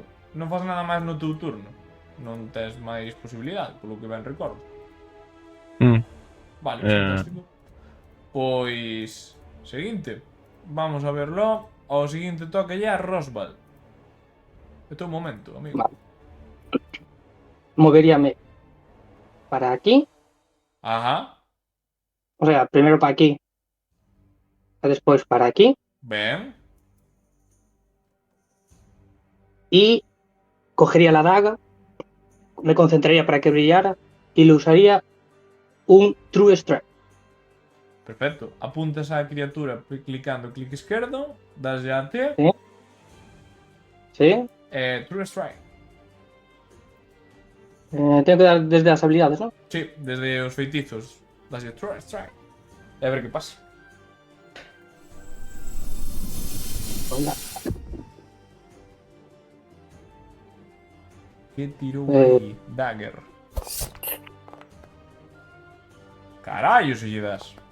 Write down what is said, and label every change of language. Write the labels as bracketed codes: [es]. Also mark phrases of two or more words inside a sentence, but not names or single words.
[gl] Non faz nada máis no teu turno. Non tes máis posibilidade, polo que ben recordo. Mm. Vale, Eh. fantástico. Pois... Seguinte. [es] Vamos a verlo. [gl] O seguinte toque ya Rosval. É teu momento, amigo. Vale. Moveríame para aquí. Ajá. [es] O sea, primero para aquí. Después para aquí. [gl] Ben. [es] Y cogería la daga. Me concentraría para que brillara. Y le usaría un True Strike. Perfecto. [gl] Apuntas á criatura clicando clic esquerdo. Das ya a T. [es] ¿Sí? ¿Sí? True Strike. Tengo que dar desde las habilidades, ¿no? [gl] Sí, desde os feitizos. Das ya True Strike. E a ver que pasa. [es] Hola. [gl] Que tirou aí? Dagger. Carallo, se lle das.